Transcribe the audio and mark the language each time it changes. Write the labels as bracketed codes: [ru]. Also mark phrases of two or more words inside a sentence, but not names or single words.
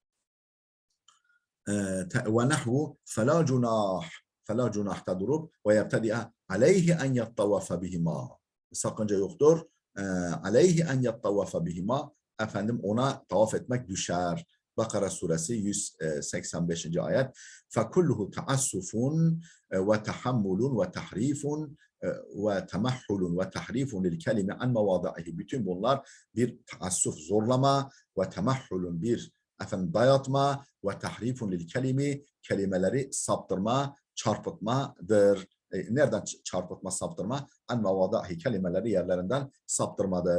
[ar] ونحو فلا جناح. فلا جناح [tr] durup ve [ar] يبتدئ عليه أن يطوف بهما. [tr] Sakınca yoktur. [ar] عليه أن يطوف بهما. [tr] Efendim ona tavaf etmek düşer. Bakara suresi 185. ayet. [ar] فَكُلُّهُ تَعَسُّفٌ وَتَحَمُّلٌ وَتَحْرِيفٌ وتمحل وتحريف للكلم عن مواضعه. [tr] Bütün bunlar bir taassuf, zorlama ve temahhulun bir dayatma ve [ar] تحريف للكلم, [tr] kelimeleri saptırma, çarpıtmadır. Nereden çarpıtma, saptırma? [ar] عن مواضعه, [tr] kelimeleri yerlerinden saptırmadır.